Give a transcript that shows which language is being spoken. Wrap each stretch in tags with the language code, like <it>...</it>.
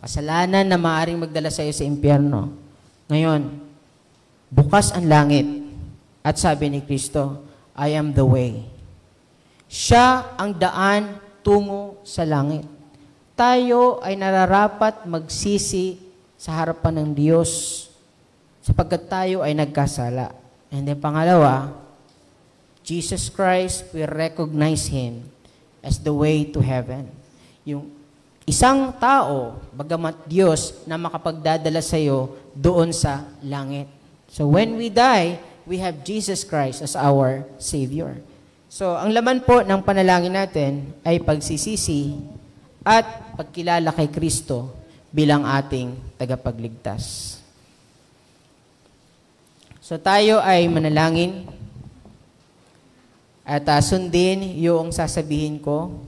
<tl>Kasalanan na maaaring magdala sa iyo sa impyerno. Ngayon, bukas ang langit at sabi ni Kristo,</tl> <en>I am the way.</en> <tl>Siya ang daan tungo sa langit. Tayo ay nararapat magsisi sa harapan ng Diyos sapagkat tayo ay nagkasala.</tl> <en>And then pangalawa, Jesus Christ, we recognize Him as the way to heaven.</en> <tl>Yung isang tao, bagamat Diyos, na makapagdadala sa iyo doon sa langit.</tl> <en>So when we die, we have Jesus Christ as our Savior.</en> <tl>So, ang laman po ng panalangin natin ay pagsisisi at pagkilala kay Kristo bilang ating tagapagligtas. So, tayo ay manalangin at sundin yung sasabihin ko.</tl>